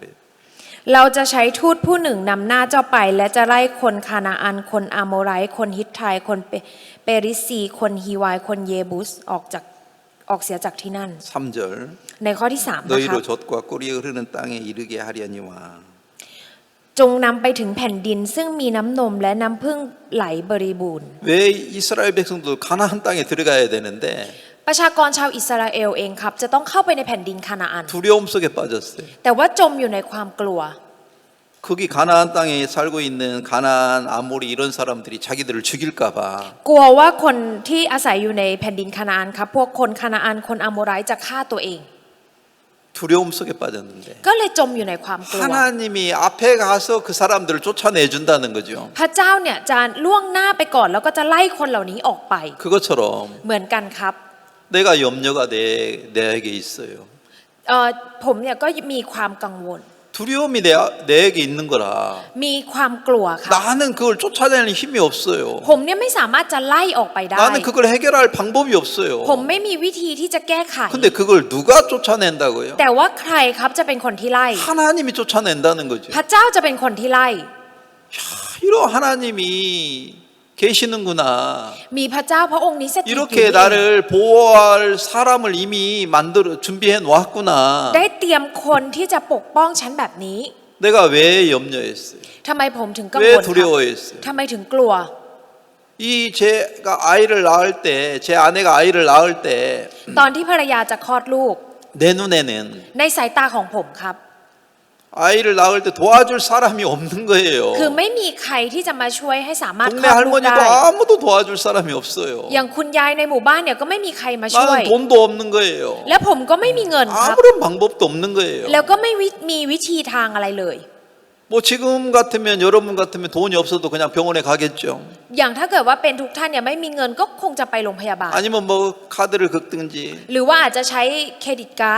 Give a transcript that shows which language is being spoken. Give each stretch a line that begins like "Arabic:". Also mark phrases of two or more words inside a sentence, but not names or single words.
Thai: เราจะใช้ทูตผู้หนึ่งนำหน้าเจ้าไปและจะไล่คนคานาอันคนอาโมไรต์คนฮิตไทคนเปริซีคนฮีวายคนเยบุสออกเสียจากที่นั่น
Korean: 3절
Thai: ในข้อที่3นะค
Korean: 너희로
Thai: รับ
Korean: 젖과 꿀이 흐르는 땅에 이르게 하려니와
Thai: จงนำไปถึงแผ่นดินซึ่งมีน้ำนมและน้ำผึ้งไหลบริบูรณ์
Korean: 왜 이스라엘 백성도 가나안 땅에 들어가야 되는데
Thai: ประชากรชาวอิสราเอลเองครับจะต้องเข้าไปในแผ่นดินคานาอัน
Korean: 두려움 속에 빠졌어요.
Thai: แต่ว่าจมอยู่ในความกลัว
Korean: 거기 가나안 땅에 살고 있는 가나안, 아모리 이런 사람들이 자기들을 죽일까 봐
Thai: กลัวว่าคนที่อาศัยอยู่ในแผ่นดินคานาอันครับพวกคนคานาอันคนอาโมไรต์จะฆ่าตัวเอง
Korean: 두려움 속에 빠졌는데
Thai: ก็เลยจมอยู่ในความกลัว
Korean: 하나님이 앞에 가서 그 사람들을 쫓아내 준다는 거죠.
Thai: พระเจ้าเนี่ยจะล่วงหน้าไปก่อนแล้วก็จะไล่คนเหล่านี้ออกไป
Korean: 그것처럼
Thai: เหมือนกันครับ
Korean: 내가 염려가 내게 있어요.
Thai: ผมเนี่ยก็มีความกังวล
Korean: 두려움이 내게 있는 거라
Thai: มีความกลัวครับ
Korean: 나는 그걸 쫓아내는 힘이 없어요.
Thai: ผมเนี่ยไม่สามารถจะไล่ออกไปได้
Korean: 나는 그걸 해결할 방법이 없어요.
Thai: ผมไม่มีวิธีที่จะแก้ไข
Korean: 근데 그걸 누가 쫓아낸다고요?
Thai: แต่ว่าใครครับจะเป็นคนที่ไล่
Korean: 하나님이 쫓아낸다는 거죠.
Thai: พระเจ้าจะเป็นคนที่ไล่
Korean: 이런 하나님이 계시는구나.
Thai: มีพระเจ้าพระองค์นี้สถิตอยู่
Korean: 이렇게
Thai: นี่
Korean: 나를 보호할 사람을 이미 준비해 놓았구나.
Thai: ได้เตรียมคนที่จะปกป้องฉันแบบนี้
Korean: 내가 왜 염려했어요?
Thai: ทำไมผมถึงกังว
Korean: 왜
Thai: ลครับ
Korean: 두려워했어요?
Thai: ทำไมถึงกลัว
Korean: 이 제가 아이를 낳을 때, 제 아내가 아이를 낳을 때
Thai: ตอนที่ภรรยาจะคลอดลูก
Korean: 내 눈에는
Thai: ในสายตาของผมครับ
Korean: 아이를 낳을 때 도와줄 사람이 없는 거예요.
Thai: คือไม่มีใครที่จะมาช่วยให้สามารถคล
Korean: 동네
Thai: อดลูกได้
Korean: 할머니도 아무도 도와줄 사람이 없어요.
Thai: อย่างคุณยายในหมู่บ้านเนี่ยก็ไม่มีใครมาช่วย
Korean: 나는 돈도 없는 거예요.
Thai: และผมก็ไม่มีเงินครับ
Korean: 아무런 방법도 없는 거예요.
Thai: แล้วก็ไม่มีวิธีทางอะไรเลย
Korean: 뭐 지금 같으면 여러분 같으면 돈이 없어도 그냥 병원에 가겠죠.
Thai: อย่างถ้าเกิดว่าเป็นทุกท่านเนี่ยไม่มีเงินก็คงจะไปโรงพยาบาล
Korean: 아니면 뭐 카드를 긁든지
Thai: หรือว่าอาจจะใช้เครดิตการ์ด